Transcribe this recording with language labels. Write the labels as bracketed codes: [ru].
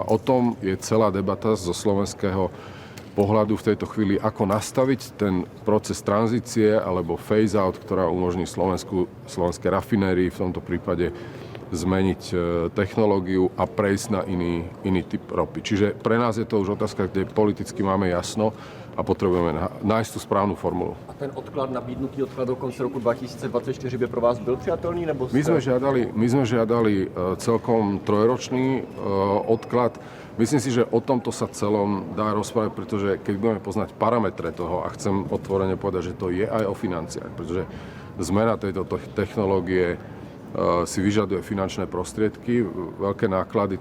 [sk] A o tom je celá debata zo slovenského pohľadu v tejto chvíli, ako nastaviť ten proces tranzície alebo phase-out, ktorá umožní slovenské rafinérii v tomto prípade zmeniť technológiu a prejsť na iný typ ropy. Čiže pre nás je to už otázka, kde politicky máme jasno a potrebujeme nájsť tú správnu formulu. [cs] A ten odklad, nabídnutý odklad do konce roku 2024 by pro vás byl přijatelný? Nebo [sk] My sme žiadali celkom 3-ročný odklad. Myslím si, že o tomto sa celom dá rozprávať, pretože keď budeme poznať parametre toho, a chcem otvorene povedať, že to je aj o financiách, pretože zmena tejto technológie si vyžaduje finančné prostriedky, veľké náklady.